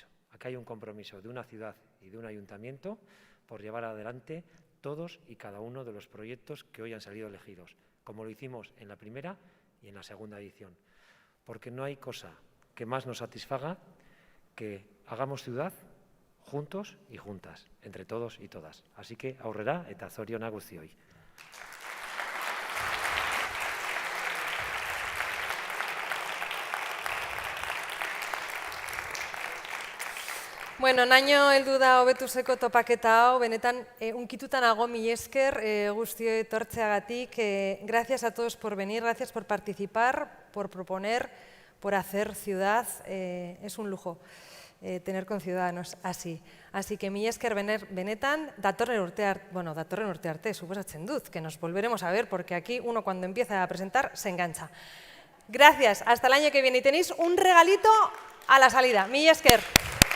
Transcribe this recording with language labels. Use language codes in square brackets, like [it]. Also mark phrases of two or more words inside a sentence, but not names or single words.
[es] Aquí hay un compromiso de una ciudad y de un ayuntamiento por llevar adelante todos y cada uno de los proyectos que hoy han salido elegidos, como lo hicimos en la primera y en la segunda edición. Porque no hay cosa que más nos satisfaga que hagamos ciudad juntos y juntas, entre todos y todas. Así que [eu] aurrera eta zorionak guztioi. Bueno, naino heldu da hobetuzeko topaketa hau, benetan unkituta nago mila esker guztioi etortzeagatik. [es] Gracias a todos por venir, gracias por participar, por proponer, por hacer ciudad. Es un lujo tener conciudadanos así. Así que [eu] mila esker benetan, datorren urte arte, suposatzen dut, [es] que nos volveremos a ver, porque aquí uno cuando empieza a presentar se engancha. Gracias, hasta el año que viene. Y tenéis un regalito a la salida. [eu] Mila esker.